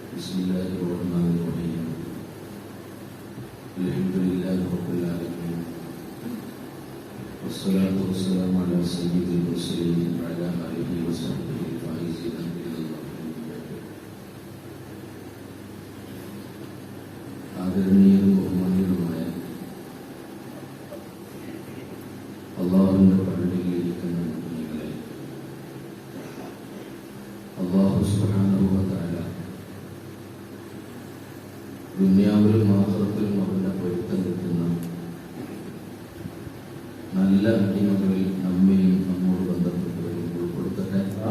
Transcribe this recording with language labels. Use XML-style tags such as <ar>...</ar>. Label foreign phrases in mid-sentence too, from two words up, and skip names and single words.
<ar>بسم الله الرحمن الرحيم الحمد لله رب العالمين والصلاة والسلام على سيد المرسلين وعلى آله وصحبه الفائزين إلى الله</ar> <ml>ആദരണീയരും ബഹുമാന്യരുമായ അല്ലാഹുവിന്റെ പള്ളിയിലിരിക്കുന്ന മുഅ്മിനീങ്ങളെ,</ml> <ar>الله سبحانه وتعالى</ar> <ml>ദുനിയാവിലും ആഖിറത്തിലും അവന്റെ പൊരുത്തം കിട്ടുന്ന നല്ല അടിമകളിൽ നമ്മയും നമ്മോട് ബന്ധപ്പെട്ടവരും ഉൾപ്പെടുത്തട്ടെ.</ml>